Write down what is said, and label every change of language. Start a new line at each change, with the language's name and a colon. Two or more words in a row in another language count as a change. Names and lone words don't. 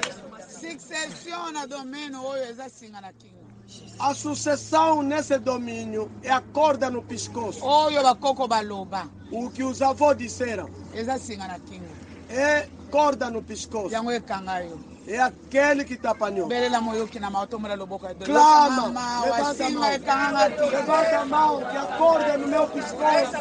Lingala: succession na domínio oyo ezasinga na kingo
Portuguese: a sucessão nesse domínio é a corda no pescoço.
Lingala: oyo bakoko baloba
Portuguese: O que os avós disseram
Lingala: ezasinga na kingo
Portuguese: é corda no pescoço.
Lingala: yango ekanga yo
Portuguese: É aquele que te apanhou.
Lingala: belela moyoki na maotombola loboko ya dolo.
Portuguese: Clama, Mama, levanta a
Lingala: wasinga
Portuguese: mão.
Lingala: ekanga kingo
Portuguese: Levanta a mão, que a corda no meu pescoço.